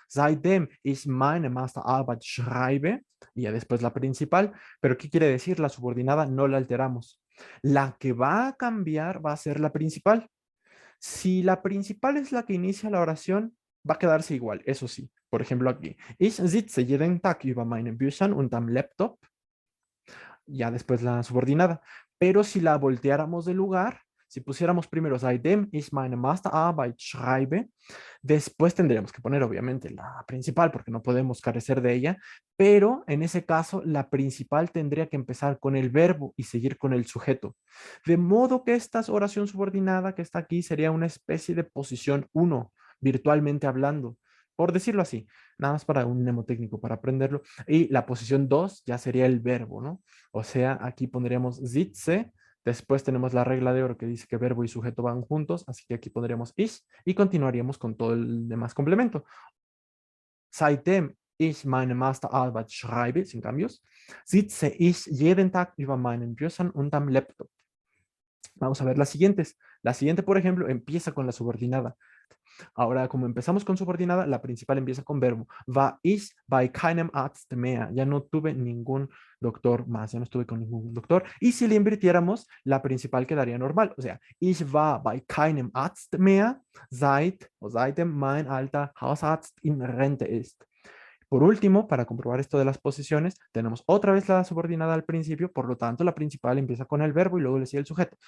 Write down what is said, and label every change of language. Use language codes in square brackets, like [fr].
[de] Seitdem ich meine Masterarbeit schreibe, [es] y ya después la principal. Pero ¿qué quiere decir? La subordinada no la alteramos. La que va a cambiar va a ser la principal. Si la principal es la que inicia la oración, va a quedarse igual, eso sí. Por ejemplo, aquí. [de] Ich sitze jeden Tag über meinen Büchern und am Laptop, [es] ya después la subordinada. Pero si la volteáramos de lugar, si pusiéramos primero [de] seitdem ich meine Masterarbeit schreibe, [es] después tendríamos que poner obviamente la principal porque no podemos carecer de ella, pero en ese caso la principal tendría que empezar con el verbo y seguir con el sujeto. De modo que esta oración subordinada que está aquí sería una especie de posición uno virtualmente hablando, por decirlo así, nada más para un mnemotécnico, para aprenderlo. Y la posición 2 ya sería el verbo, ¿no? O sea, aquí pondríamos sitze, después tenemos la regla de oro que dice que verbo y sujeto van juntos, así que aquí pondríamos ich y continuaríamos con todo el demás complemento. [de] Seitdem ich meine Masterarbeit schreibe, [es] sin cambios, [de] sitze ich jeden Tag über meinen Büchern und am Laptop. [es] Vamos a ver las siguientes. La siguiente, por ejemplo, empieza con la subordinada. Ahora, como empezamos con subordinada, la principal empieza con verbo. [de] War ich bei keinem Arzt mehr. [es] Ya no tuve ningún doctor más, ya no estuve con ningún doctor. Y si le invirtiéramos, la principal quedaría normal. O sea, [de] ich war bei keinem Arzt mehr, seitdem mein alter Hausarzt in Rente ist. [es] Por último, para comprobar esto de las posiciones, tenemos otra vez la subordinada al principio, por lo tanto, la principal empieza con el verbo y luego le sigue el sujeto.